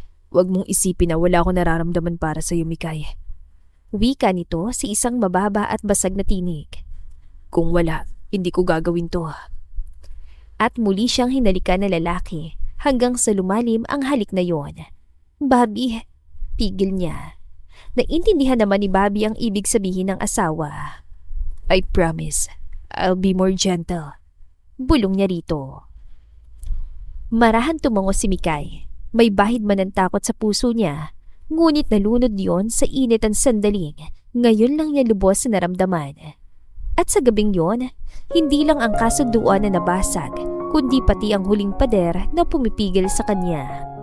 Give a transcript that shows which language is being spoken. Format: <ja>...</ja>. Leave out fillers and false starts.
<tl>Huwag mong isipin na wala akong nararamdaman para sa iyo, Mikay. Wika nito si isang mababa at basag na tinig. Kung wala, hindi ko gagawin to. At muli siyang hinalikan ng lalaki hanggang sa lumalim ang halik na yon. Bobby, pigil niya. Naintindihan naman ni Bobby ang ibig sabihin ng asawa.</tl> <en>I promise, I'll be more gentle.</en> <tl>Bulong niya rito. Marahan tumango si Mikay. May bahid man ng takot sa puso niya, ngunit nalunod yon sa init ang sandaling. Ngayon lang niya lubos na naramdaman. At sa gabing yon, hindi lang ang kasunduan na nabasag, kundi pati ang huling pader na pumipigil sa kanya.</tl>